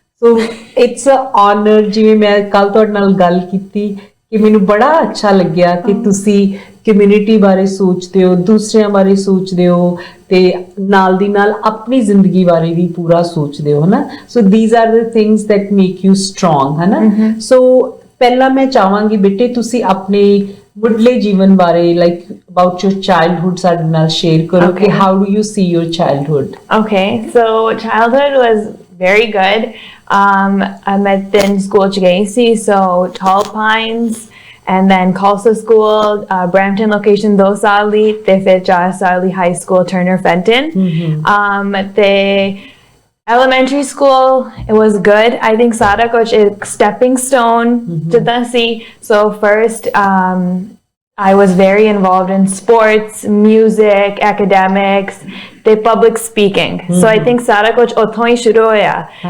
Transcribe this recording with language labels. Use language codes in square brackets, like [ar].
[en] So it's a honour. [pa] ਜਿਵੇਂ ਮੈਂ ਕੱਲ ਤੁਹਾਡੇ ਨਾਲ ਗੱਲ ਕੀਤੀ ਕਿ ਮੈਨੂੰ ਬੜਾ ਅੱਛਾ ਲੱਗਿਆ ਕਿ ਤੁਸੀਂ ਕਮਿਊਨਿਟੀ ਬਾਰੇ ਸੋਚਦੇ ਹੋ, ਦੂਸਰਿਆਂ ਬਾਰੇ ਸੋਚਦੇ ਹੋ ਤੇ ਨਾਲ ਦੀ ਨਾਲ ਆਪਣੀ ਜ਼ਿੰਦਗੀ ਬਾਰੇ ਵੀ ਪੂਰਾ ਸੋਚਦੇ ਹੋ, ਹਨਾ। [en] So these are the things that make you strong, ਹਨਾ। ਸੋ ਪਹਿਲਾਂ ਮੈਂ ਚਾਹਾਂਗੀ ਬੇਟੇ ਤੁਸੀਂ ਆਪਣੇ ਮੁੱਢਲੇ ਜੀਵਨ ਬਾਰੇ ਲਾਈਕ ਅਬਾਊਟ ਯੂਰ ਚਾਈਲਡਹੁੱਡ ਸਾਡੇ ਨਾਲ ਸ਼ੇਅਰ ਕਰੋ ਕਿ how do you see your childhood. Okay, so childhood was very good. [pa] ਮੈਂ ਤਿੰਨ ਸਕੂਲ ਚ ਗਈ ਸੀ, [en] so Tall Pines and then Khalsa School, Brampton location [pa] 2 ਸਾਲ ਲਈ ਤੇ ਫਿਰ 4 ਸਾਲ ਲਈ [en] high school Turner Fenton. ਤੇ elementary school, it was good. I think [pa] ਸਾਰਾ ਕੁਝ ਇੱਕ stepping stone ਜਿੱਦਾਂ ਸੀ। [en] So first I was very involved in sports, music, academics, the public speaking. So I think [pa] ਸਾਰਾ ਕੁਝ ਉੱਥੋਂ ਹੀ ਸ਼ੁਰੂ ਹੋਇਆ।